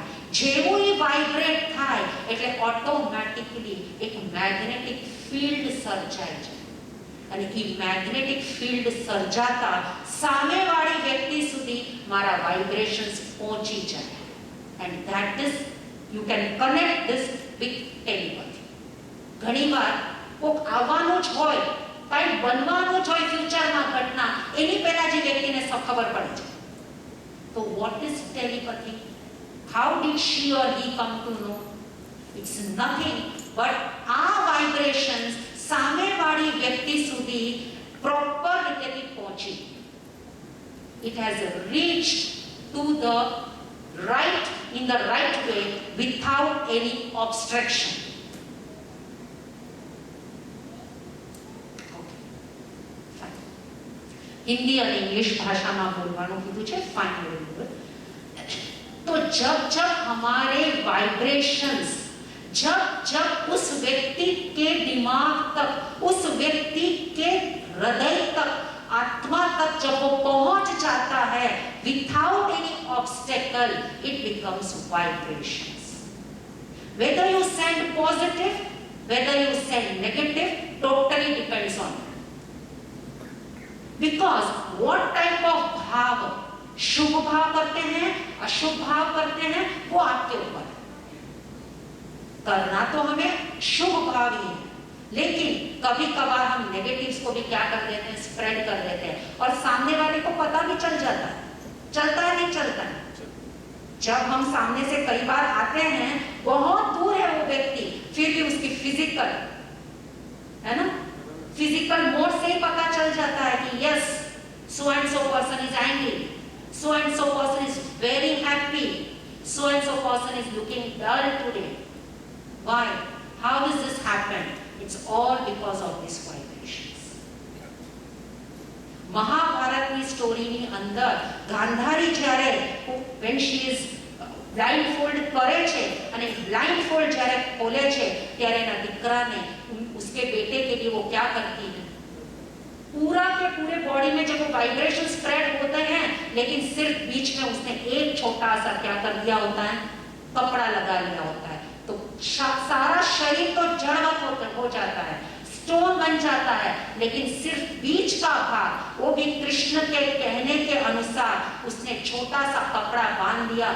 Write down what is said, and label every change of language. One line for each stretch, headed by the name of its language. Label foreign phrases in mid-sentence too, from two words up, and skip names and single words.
Gujarati: જેવું એ વાઇબ્રેટ થાય એટલે ઓટોમેટિકલી એક મેગ્નેટિક ફિલ્ડ સર્જાય છે, અને એ મેગ્નેટિક ફિલ્ડ સર્જાતા સામેવાળી વ્યક્તિ સુધી મારા વાઇબ્રેશન્સ પહોંચી જાય.
English: And that is, you can connect this with telepathy.
Gujarati: ઘણીવાર કોઈક આવવાનું જ હોય, કંઈ બનવાનું જ હોય ફ્યુચરમાં ઘટના, એની પહેલા જે વ્યક્તિને ખબર પડી જાય.
English: તો what is telepathy? How did she or he come to know? It's nothing but
Gujarati: આ વાઇબ્રેશન્સ સામેવાળી વ્યક્તિ સુધી પ્રોપર રીતેથી પહોંચી.
English: It has reached to the right in the right way without any obstruction.
Hindi: हिंदी और इंग्लिश भाषा में
Gujarati: બોલવાનો કીધું છે,
English: fine, very good.
Hindi: तो जब जब हमारे वाइब्रेशंस जब उस व्यक्ति के दिमाग तक, उस व्यक्ति के हृदय तक, आत्मा तक जब वो पहुंच जाता है
English: without any obstacle, It becomes vibrations. Whether you send positive, whether you send negative, totally depends on you. Because what type of
Hindi: भाव, शुभ भाव करते हैं, अशुभ भाव करते हैं, वो आपके ऊपर है. करना तो हमें शुभ भाव ही है, लेकिन कभी कभार हम नेगेटिव्स को भी क्या कर देते हैं, स्प्रेड कर देते हैं, और सामने वाले को पता भी चल जाता है. चलता है नहीं चलता है. जब हम सामने से कई बार आते हैं, बहुत दूर है वो व्यक्ति, फिर भी उसकी फिजिकल, है ना,
English: physical mode
Hindi: से ही पता चल जाता है कि यस,
English: So and so person is angry, so and so person is very happy, so and so person is looking dull today. Why? How does this happen? It's all because of these vibrations.
Gujarati: મહાભારતની સ્ટોરીની અંદર ગાંધારી જ્યારે
English: when she is blindfold
Gujarati: કરે છે અને blindfold જ્યારે ખોલે છે ત્યારે એના દીકરાને,
Hindi: उसके बेटे के लिए वो क्या करती है, पूरा के पूरे बॉडी में जब वो
English: vibration spread
Hindi: होते हैं, लेकिन सिर्फ बीच में उसने एक छोटा सा क्या कर दिया होता है, कपड़ा लगा लिया होता है. तो सारा शरीर तो जड़वत हो जाता है, स्टोन बन जाता है, लेकिन सिर्फ बीच का भाग, वो भी कृष्ण के कहने के अनुसार उसने छोटा सा कपड़ा बांध दिया.